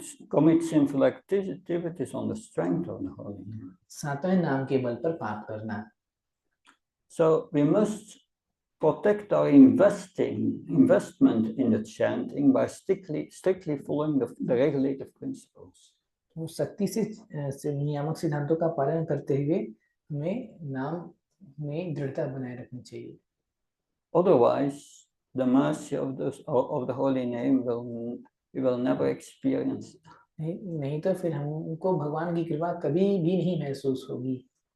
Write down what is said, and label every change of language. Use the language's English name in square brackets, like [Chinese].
[English] commit sinful activities on the strength of the holy name. [Hindi] सातवें नाम के बल पर पाप करना. [English] So we must protect our investment in the chanting by strictly following the regulative principles. [Hindi] तो सख्ती से नियामक सिद्धांतों का पालन करते हुए हमें नाम में दृढ़ता बनाए रखनी चाहिए. [English] Otherwise, the mercy of the holy name we will never experience. [Hindi] नहीं तो फिर हमको भगवान की कृपा कभी भी नहीं महसूस होगी.